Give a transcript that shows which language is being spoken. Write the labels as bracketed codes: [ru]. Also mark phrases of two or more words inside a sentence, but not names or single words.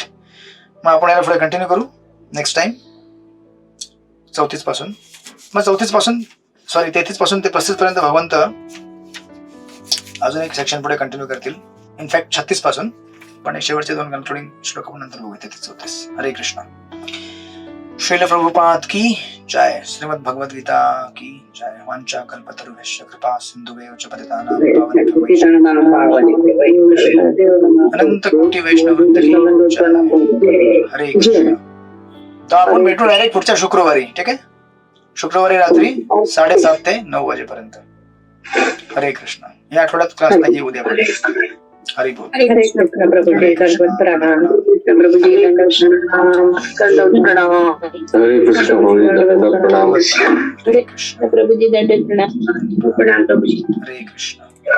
[mr] मग आपण याला पुढे कंटिन्यू करू [en] next time [mr] 34 पासून. मग 34 पासून 33 पासून ते 35 पर्यंत भगवंत अजून एक सेक्शन पुढे कंटिन्यू करतील, इनफॅक्ट 36 पासून. पण शेवटचे 2 कन्क्लुडिंग श्लोक आपण नंतर बघू. 33-34. हरे कृष्ण. [hi] श्रील प्रभुपाद की जय. श्रीमद् भगवद गीता की जय. [sa] वांचा कल्पतरुभ्यश्च कृपा सिंधुभ्यो च पतितानां पावनेभ्यो अनंत कोटी वैष्णववृंद [hi] की जय. [sa] हरे कृष्ण. [mr] तर आपण भेटू डायरेक्ट पुढच्या शुक्रवारी, ठीक आहे? शुक्रवारी रात्री 7:30 ते 9 वाजेपर्यंत. हरे कृष्ण. या आठवड्यात क्लास नाही, उद्या पण. हरी बोल. हरे कृष्ण प्रभुजी. प्रणाम प्रभुजी. हरे कृष्ण प्रभूजी. हरे कृष्ण. प्रभुजी दंड प्रणाम. प्रणाम प्रभुजी. हरे कृष्ण.